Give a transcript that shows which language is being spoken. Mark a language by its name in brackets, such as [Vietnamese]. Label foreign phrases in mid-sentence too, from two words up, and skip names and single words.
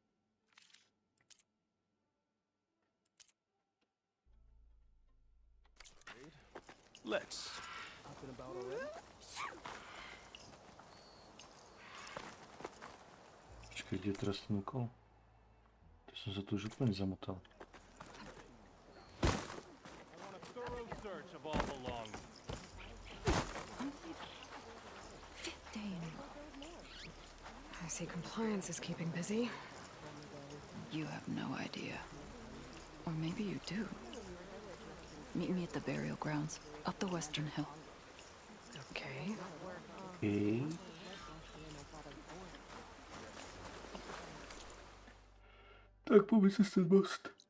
[English] Let's. [Slovak] Počkej, kde je teraz ten úkol? To som sa tu už úplne zamotal. [English] I see compliance is keeping busy. You have no idea. Or maybe you do. Meet me at the burial grounds, up the western hill. Okay. [Slovak] Okay. Tak poďme cez ten most.